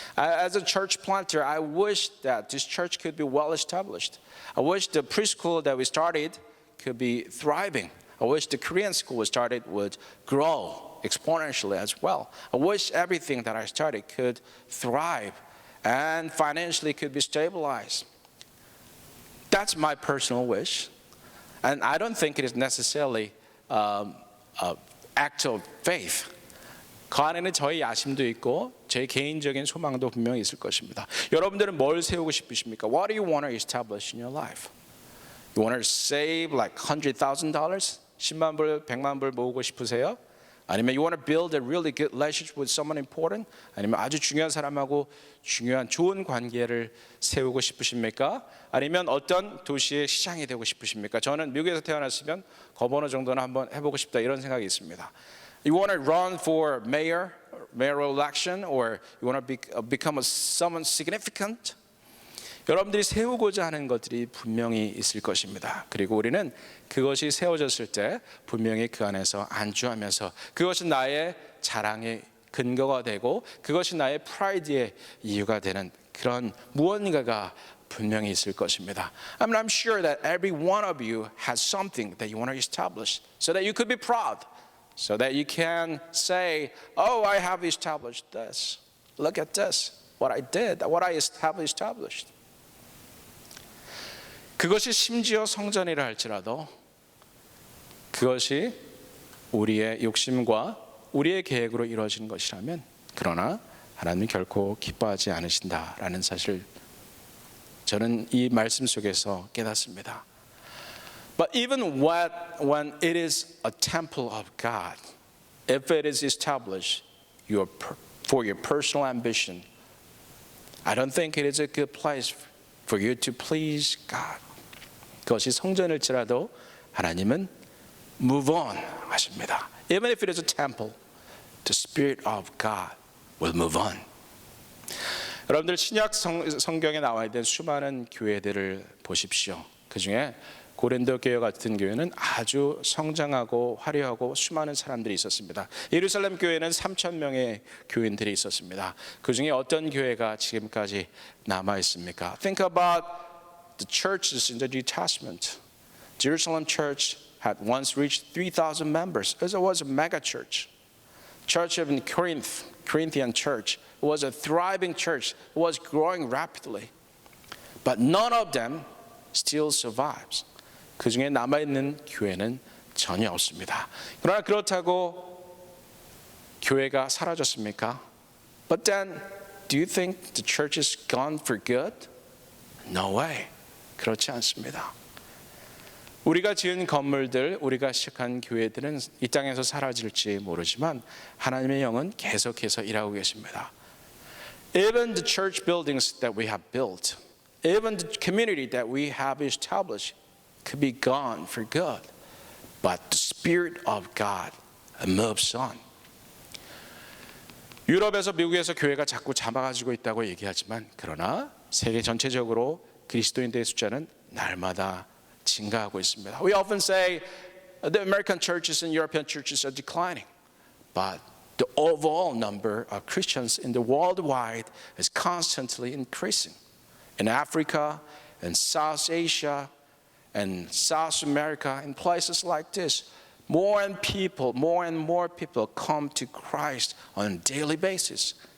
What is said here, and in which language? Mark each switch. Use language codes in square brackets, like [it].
[en] As a church planter, I wish that this church could be well established. I wish the preschool that we started could be thriving. I wish the Korean school we started would grow exponentially as well. I wish everything that I started could thrive and financially could be stabilized. That's my personal wish. And I don't think it is necessarily an act of faith. [ko] 그 안에는 저의 야심도 있고 제 개인적인 소망도 분명히 있을 것입니다. 여러분들은 뭘 세우고 싶으십니까? [en] What do you want to establish in your life? You want to save like $100,000? [ko] 10만 불, 100만 불 모으고 싶으세요? 아니면 [en] you want to build a really good relationship with someone important? [ko] 아니면 아주 중요한 사람하고 중요한 좋은 관계를 세우고 싶으십니까? 아니면 어떤 도시의 시장이 되고 싶으십니까? 저는 미국에서 태어났으면 거버너 정도는 한번 해보고 싶다 이런 생각이 있습니다. [en] You want to run for mayoral election, or you want to become someone significant? [ko] 여러분들이 세우고자 하는 것들이 분명히 있을 것입니다. 그리고 우리는 그것이 세워졌을 때 분명히 그 안에서 안주하면서 그것이 나의 자랑의 근거가 되고 그것이 나의 프라이드의 이유가 되는 그런 무언가가 분명히 있을 것입니다. [en] I mean, I'm sure that every one of you has something that you want to establish so that you could be proud, so that you can say, oh, I have established this. Look at this, what I did, what I established. [ko] 그것이 심지어 성전이라 할지라도 그것이 우리의 욕심과 우리의 계획으로 이루어진 것이라면 그러나 하나님이 결코 기뻐하지 않으신다라는 사실을 저는 이 말씀 속에서 깨닫습니다. [en] But even when it is a temple of God, if it is established for your personal ambition, I don't think it is a good place for you to please God. [ko] 그것이 성전일지라도 하나님은 [en] move on [ko] 하십니다. [en] Even if it is a temple, the Spirit of God will move on. [ko] 여러분들 신약 성경에 나와 있는 수많은 교회들을 보십시오. 그 중에 고린도 교회 같은 교회는 아주 성장하고 화려하고 수많은 사람들이 있었습니다. 예루살렘 교회는 3,000명의 교인들이 있었습니다. 그 중에 어떤 교회가 지금까지 남아 있습니까? [en] Think about the churches in the New Testament. Jerusalem church had once reached 3,000 members. It was a mega church. Church of Corinth, Corinthian church, was a thriving church. It was growing rapidly. But none of them still survives. [ko] 그 중에 남아있는 교회는 전혀 없습니다. 그러나 그렇다고 교회가 사라졌습니까? [en] But then, do you think the church is gone for good? No way. [ko] 그렇지 않습니다. 우리가 지은 건물들, 우리가 시작한 교회들은 이 땅에서 사라질지 모르지만 하나님의 영은 계속해서 일하고 계십니다. [en] Even the church buildings that we have built, even the community that we have established could be gone for good. But the Spirit of God moves on. [ko] 유럽에서 미국에서 교회가 자꾸 잡아가지고 있다고 얘기하지만 그러나 세계 전체적으로 그리스도인들의 숫자는 날마다 증가하고 있습니다. [en] We often say the American churches and European churches are declining, but the overall number of Christians in the worldwide is constantly increasing. In Africa, in South Asia, and South America, in places like this, more and more people come to Christ on a daily basis.